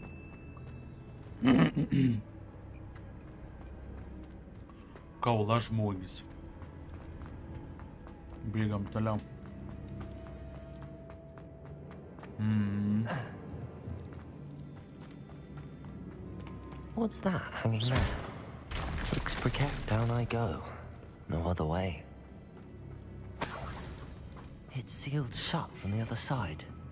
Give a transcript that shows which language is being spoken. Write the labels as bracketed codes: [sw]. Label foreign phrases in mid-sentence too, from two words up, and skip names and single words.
[lt] Kao žmogis. Bėgam toliau. [en] What's that hanging there? Looks precarious. Down I go. No other way. It's sealed shut from the other side.